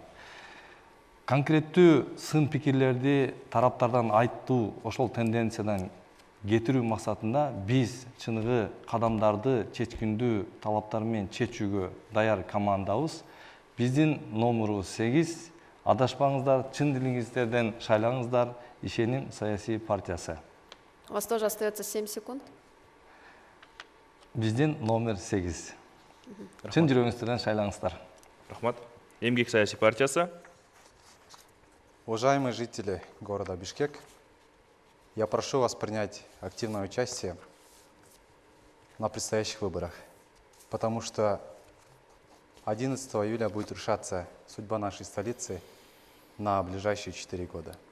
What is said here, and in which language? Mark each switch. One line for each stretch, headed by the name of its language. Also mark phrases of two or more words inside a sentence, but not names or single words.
Kyrgyz: Конкреттүү сын пикирлерди тараптардан айтуу, ошол тенденциядан кетирүү максатында биз чыныгы кадамдарды чечкиндүү талаптар менен чечүүгө даяр командабыз. Биздин номерубуз 8. Адашпаңыздар, чын дилиңиздерден шайлаңыздар. Ишеним саясий партиясы.
Russian: У вас тоже остается 7 секунд.
Kyrgyz: Биздин номер 8. Чын жүрөгүңүздөрдөн шайлаңыздар. Рахмат. Эмгек саясий партиясы.
Russian: Уважаемые жители города Бишкек, я прошу вас принять активное участие на предстоящих выборах, потому что 11 июля будет решаться судьба нашей столицы на ближайшие 4 года.